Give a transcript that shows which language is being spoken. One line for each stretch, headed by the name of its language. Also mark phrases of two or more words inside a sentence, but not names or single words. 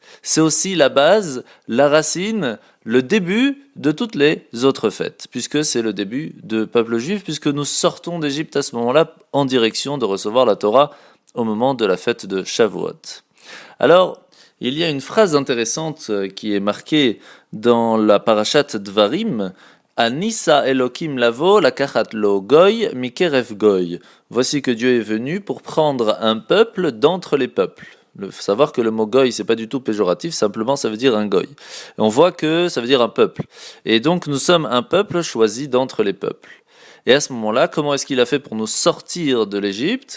French: C'est aussi la base, la racine, le début de toutes les autres fêtes, puisque c'est le début du peuple juif, puisque nous sortons d'Égypte à ce moment-là en direction de recevoir la Torah au moment de la fête de Shavuot. Alors, il y a une phrase intéressante qui est marquée dans la parashat Dvarim,
Hebrew: הנסה אלוקים לבוא לקחת לו גוי מקרב גוי.
French: Voici que Dieu est venu pour prendre un peuple d'entre les peuples. Il faut savoir que le mot goy, c'est pas du tout péjoratif, simplement ça veut dire un goy. Et on voit que ça veut dire un peuple. Et donc nous sommes un peuple choisi d'entre les peuples. Et à ce moment-là, comment est-ce qu'il a fait pour nous sortir de l'Égypte ?